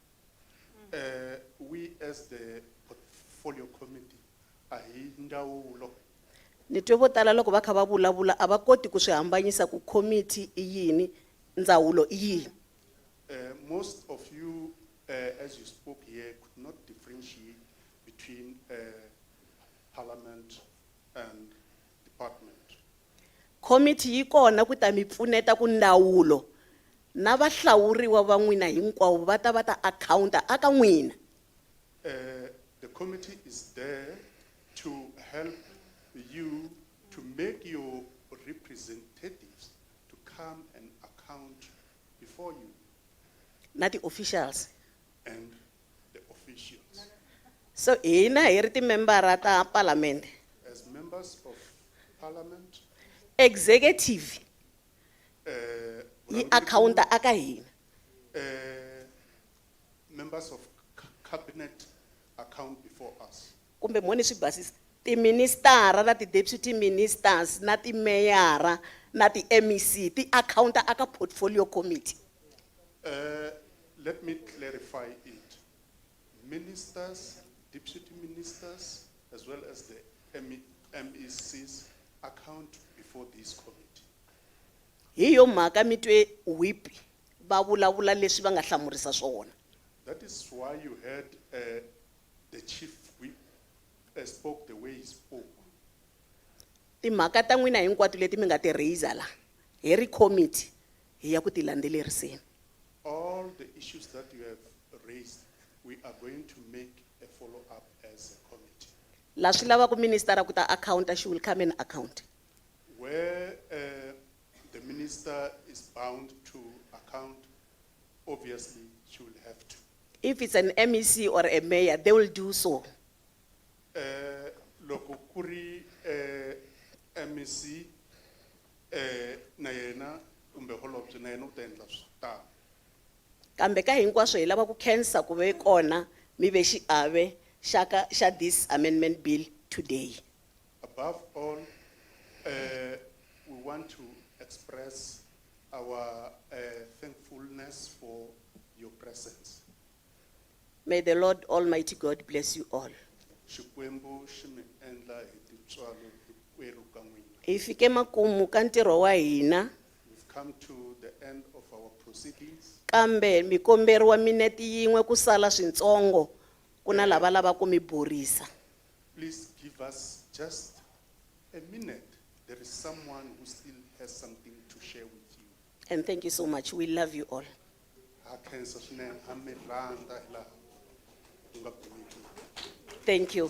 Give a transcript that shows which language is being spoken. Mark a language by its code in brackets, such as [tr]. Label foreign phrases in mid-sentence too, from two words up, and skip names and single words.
[en] We as the portfolio committee are ndawulo. [ts] Ni twe vo tala loko va kha va vulavula a va koti ku swi hambanyisa ku committee i yini, ndzawulo i yini. [en] Most of you, as you spoke here, could not differentiate between parliament and department. Committee yi kona ku ta mi pfuneta ku ndawulo na vahlawuriwa va n'wina hinkwavo va ta accounta aka n'wina. The committee is there to help you to make your representatives to come and account before you. Na the officials. And the officials. [ts] So hina hi ri timembara ta parliament. [en] As members of parliament. Executive. [ts] Yi accounta aka hina. [en] Members of cabinet account before us. [ts] Kumbe moni swi basisa ti minister na ti [en] deputy ministers [ts] na ti mayor na ti MEC ti accounta aka [en] portfolio committee. Let me clarify it. Ministers, deputy ministers, as well as the MECs account before this committee. [ts] Hi yo mhaka mi twe whip va vulavula leswi va nga hlamurisa swona. [en] That is why you heard the chief whip spoke the way he spoke. [ts] Timhaka ta n'wina hinkwato leti mi nga ti raise la hi ri committee hi ya ku ti landzeleriseni. [en] All the issues that you have raised, we are going to make a follow-up as a committee. [ts] La swi lava ku minister ku ta accounta, [en] she will come and account. Where the minister is bound to account, obviously she will have to. If it's an MEC or a mayor, they will do so. [ts] Loko kuri MEC na yena umbe holobye na yena u ta endla swo tala. Kambe ka hinkwaswo hi lava ku khensa ku ve kona mi ve xiave xa [en] this amendment bill today. Above all, we want to express our thankfulness for your presence. May the Lord Almighty God bless you all. [ts] Xikwembu xi mi endla hi tintswalo hinkwerhu ka n'wina. Hi fike makumu ka ntirho wa hina. [en] We've come to the end of our proceedings. [ts] Kambe mi komberiwa minete yin'we ku sala swintsongo ku na lava lava ku mi borisa. [en] Please give us just a minute. There is someone who still has something to share with you. And thank you so much. We love you all. [ts] Ha khensa swinene, ha mi rhandza hi laha ku nga kumeki. [en] Thank you.